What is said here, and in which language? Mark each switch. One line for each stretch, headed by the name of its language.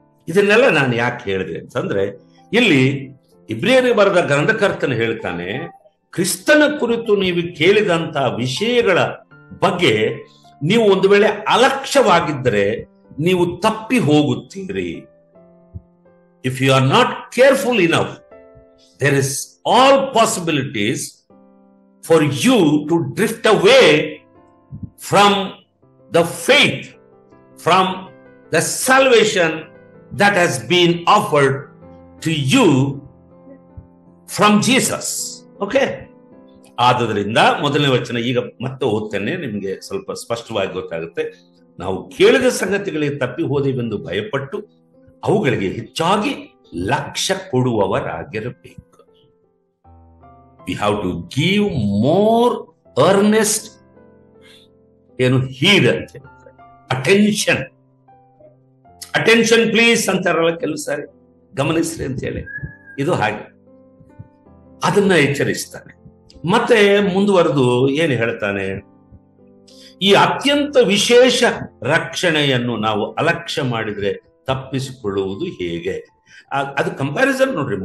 Kannada: ಇದನ್ನೆಲ್ಲ ನಾನು ಯಾಕೆ ಹೇಳಿದೆ ಅಂತಂದ್ರೆ, ಇಲ್ಲಿ ಇಬ್ರಿಯರಿಗೆ ಬರೆದ ಗ್ರಂಥಕರ್ತನು ಹೇಳ್ತಾನೆ, ಕ್ರಿಸ್ತನ ಕುರಿತು ನೀವು ಕೇಳಿದಂತ ವಿಷಯಗಳ ಬಗ್ಗೆ ನೀವು ಒಂದು ವೇಳೆ ಅಲಕ್ಷ್ಯವಾಗಿದ್ದರೆ ನೀವು ತಪ್ಪಿ ಹೋಗುತ್ತೀರಿ.
English: If you are not careful enough, there is all possibilities for you to drift away from the faith, from the salvation that has been offered to you from Jesus. Okay?
Kannada: ಆದುದರಿಂದ ಮೊದಲನೇ ವಚನ ಈಗ ಮತ್ತೆ ಓದ್ತೇನೆ, ನಿಮಗೆ ಸ್ವಲ್ಪ ಸ್ಪಷ್ಟವಾಗಿ ಗೊತ್ತಾಗುತ್ತೆ. ನಾವು ಕೇಳಿದ ಸಂಗತಿಗಳಿಗೆ ತಪ್ಪಿ ಹೋದೆವೆಂದು ಭಯಪಟ್ಟು ಅವುಗಳಿಗೆ ಹೆಚ್ಚಾಗಿ ಲಕ್ಷ್ಯ ಕೊಡುವವರಾಗಿರಬೇಕು.
English: We have to give more earnest heed
Kannada: ಅಂತ ಹೇಳ್ತಾರೆ.
English: attention please
Kannada: ಅಂತಾರಲ್ಲ ಕೆಲವು ಸಾರಿ, ಗಮನಿಸ್ರಿ ಅಂತ ಹೇಳಿ. ಇದು ಹಾಗೆ ಅದನ್ನ ಎಚ್ಚರಿಸ್ತಾನೆ. ಮತ್ತೆ ಮುಂದುವರೆದು ಏನು ಹೇಳ್ತಾನೆ, ಈ ಅತ್ಯಂತ ವಿಶೇಷ ರಕ್ಷಣೆಯನ್ನು ನಾವು ಅಲಕ್ಷ್ಯ ಮಾಡಿದ್ರೆ ತಪ್ಪಿಸಿಕೊಳ್ಳುವುದು ಹೇಗೆ? ಅದು ಕಂಪ್ಯಾರಿಸನ್ ನೋಡ್ರಿ.